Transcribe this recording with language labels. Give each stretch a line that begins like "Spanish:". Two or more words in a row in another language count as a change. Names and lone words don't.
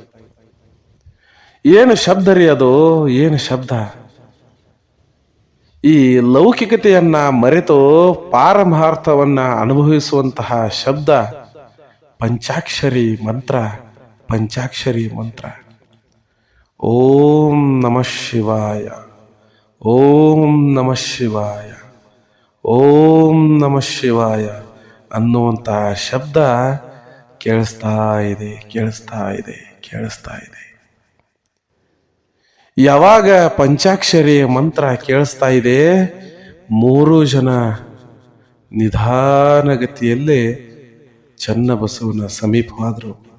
Kannada: ಏನು ಶಬ್ದ ರೀ ಅದು? ಏನು ಶಬ್ದ? ಈ ಲೌಕಿಕತೆಯನ್ನ ಮರೆತು ಪಾರಮಾರ್ಥವನ್ನ ಅನುಭವಿಸುವಂತಹ ಶಬ್ದ ಪಂಚಾಕ್ಷರಿ ಮಂತ್ರ.
Sanskrit: ಓಂ ನಮಃ ಶಿವಾಯ, ಓಂ ನಮಃ ಶಿವಾಯ, ಓಂ ನಮಃ ಶಿವಾಯ,
Kannada: ಅನ್ನುವಂಥ ಶಬ್ದ ಕೇಳಿಸ್ತಾ ಇದೆ, ಕೇಳಿಸ್ತಾ ಇದೆ, ಕೇಳಿಸ್ತಾ ಇದೆ. ಯಾವಾಗ ಪಂಚಾಕ್ಷರಿ ಮಂತ್ರ ಕೇಳಿಸ್ತಾ ಇದೆ, 3 ಜನ ನಿಧಾನಗತಿಯಲ್ಲೇ ಚನ್ನಬಸವನ ಸಮೀಪವಾದರು.